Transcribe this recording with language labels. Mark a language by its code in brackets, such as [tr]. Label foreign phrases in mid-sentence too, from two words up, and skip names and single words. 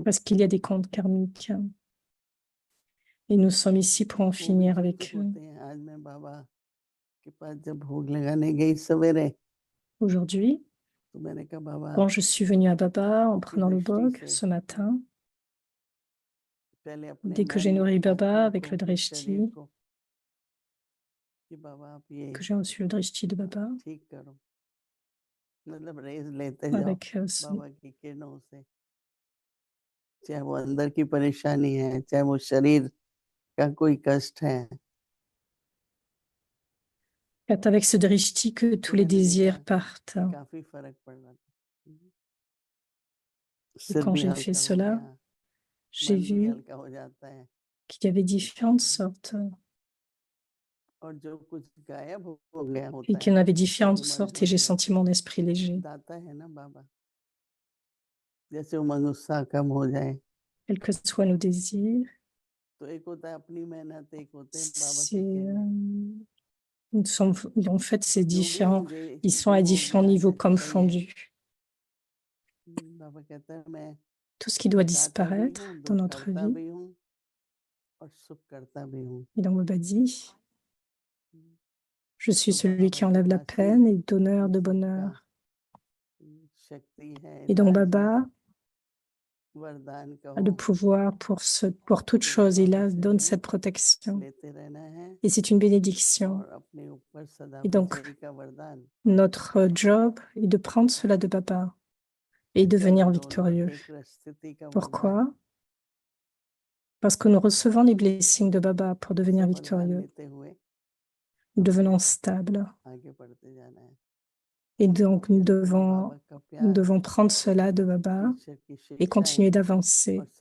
[fr] Parce qu'il y a des comptes karmiques. Et nous sommes ici pour en [hi] वो भी [fr] finir [hi] चुकतू [fr] avec eux. [hi] होते हैं। आज मैं बाबा के पास जब भोग लगाने गई सवेरे [fr] Aujourd'hui, [hi] तो मैंने कहा बाबा [fr] quand je suis venue à Baba en [hi] की [fr] prenant le [hi] दृष्टि [fr] bog [hi] से [fr] ce matin, [hi] पहले अपने [fr] dès que j'ai [hi] मन [fr] nourri Baba [hi] आत्मा [fr] avec [hi] को [fr] le [hi] फिर शरीर [fr] drishti, [hi] को कि बाबा आप ये [fr] que j'ai reçu le drishti de Baba, [hi] ठीक करो, मतलब रेज लेते जाओ [fr] avec [hi] बाबा की किरणों से, चाहे वो अंदर की परेशानी है, चाहे वो शरीर का कोई कष्ट है। [fr] faites avec ce drishti que tous les [hi] मैंने देखा [fr] désirs partent. [hi] कि काफी फर्क पड़ रहा था। [fr] Et [hi] सिर [fr] quand [hi] भी [fr] j'ai fait [hi] हल्का हो [fr] cela, [hi] गया, [fr] j'ai [hi] मन भी [fr] vu [hi] हल्का हो जाता है [fr] qu'il y avait différentes sortes [hi] और जो कुछ गायब हो गया [fr] et [hi] होता [fr] qu'il y en [hi] है [fr] avait [hi] वो [fr] différentes [hi] मन [fr] sortes [hi] हो [fr] et j'ai [hi] जाता [fr] senti mon esprit léger. [hi] है। दाता है ना बाबा, जैसे उमंग उत्साह कम हो जाए [fr] Quels que soient nos désirs, [hi] तो एक होता है अपनी मेहनत, एक होते हैं बाबा की [fr] c'est, [hi] किरण। [fr] nous sommes, en fait, c'est [hi] जो भी [fr] différent. [hi] मुझे [fr] Ils sont [hi] जो [fr] à [hi] हो [fr] différents [hi] गया [fr] niveaux [hi] जैसे [fr] comme [hi] सही है। [fr] fondus. [hi] बाबा कहता है मैं [fr] Tout ce qui doit [hi] दाता भी [fr] disparaître [hi] हूँ, [fr] dans [hi] दुख [fr] notre [hi] करता [fr] vie. [hi] भी हूँ और सुख करता भी हूँ। [fr] Et donc Baba dit, je suis [hi] तो [fr] celui qui [hi] बाबा के [fr] enlève la [hi] पास ही [fr] peine et donneur [hi] इन [fr] de [hi] सबका [fr] bonheur. [hi] शक्ति है, [fr] Et donc [hi] इलाज है, [fr] Baba [hi] वरदान [fr] a le [hi] कहो, [fr] pouvoir pour toute [hi] तो [fr] chose. Il [hi] बाबा से [fr] donne [hi] हमें [fr] cette protection. [hi] लेते रहना है [fr] Et c'est une bénédiction. [hi] और अपने ऊपर सदा [fr] Et donc, [hi] विजयी का वरदान। [fr] notre job est de prendre cela de Baba et devenir victorieux. Pourquoi? Parce que nous recevons les blessings de Baba pour devenir victorieux. Nous devenons stables. Et donc, nous devons prendre cela de Baba et continuer d'avancer.